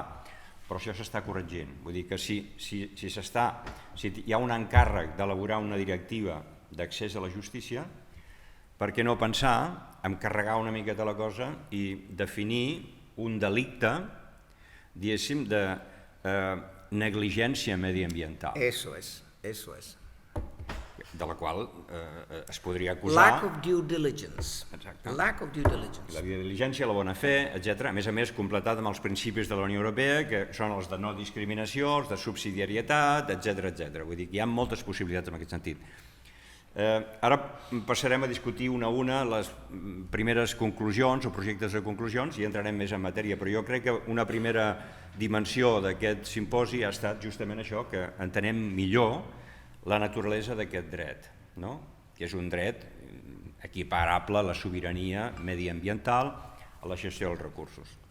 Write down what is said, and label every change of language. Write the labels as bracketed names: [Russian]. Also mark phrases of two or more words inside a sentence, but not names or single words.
[Catalan] Però això s'està corregint. Vull dir que si hi ha un encàrrec d'elaborar una directiva d'accés a la justícia, per què no pensar en carregar una miqueta la cosa i definir un delicte, diguéssim, de negligència mediambiental. [Spanish] Eso es. [Catalan] de la qual es podria acusar... [English] Lack of due diligence. [Catalan] Exacte. [English] Lack of due diligence. [Catalan] La diligència, la bona fe, etc. A més, completat amb els principis de la Unió Europea, que són els de no discriminació, els de subsidiarietat, etc. Vull dir que hi ha moltes possibilitats en aquest sentit. Ara passarem a discutir una a una les primeres conclusions o projectes de conclusions i entrarem més en matèria, però jo crec que una primera dimensió d'aquest simposi ha estat justament això, que entenem millor la naturalesa d'aquest dret, que és un dret equiparable a la sobirania mediambiental, a la gestió dels recursos.